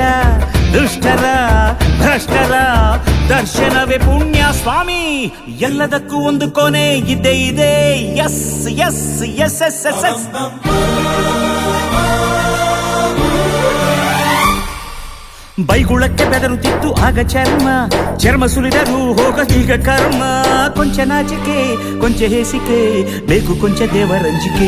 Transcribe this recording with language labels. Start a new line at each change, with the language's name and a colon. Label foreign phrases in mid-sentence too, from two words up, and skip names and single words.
Kannada: ದುಷ್ಟರ ಭ್ರಷ್ಟರ ದರ್ಶನವೇ ಪುಣ್ಯ ಸ್ವಾಮಿ. ಎಲ್ಲದಕ್ಕೂ ಒಂದು ಕೊನೆ ಇದ್ದೇ ಇದೆ. ಎಸ್ ಎಸ್ ಎಸ್ ಎಸ್ ಎಸ್ ಎಸ್. ಬೈಗುಳಕ್ಕೆ ಬೆದರುತ್ತಿತ್ತು ಆಗ ಚರ್ಮ, ಚರ್ಮ ಸುಲಿದರು ಹೋಗದೀಗ ಕರ್ಮ. ಕೊಂಚ ನಾಚಿಕೆ ಕೊಂಚ ಹೇಸಿಕೆ ಬೇಕು, ಕೊಂಚ ದೇವರಂಜಿಕೆ.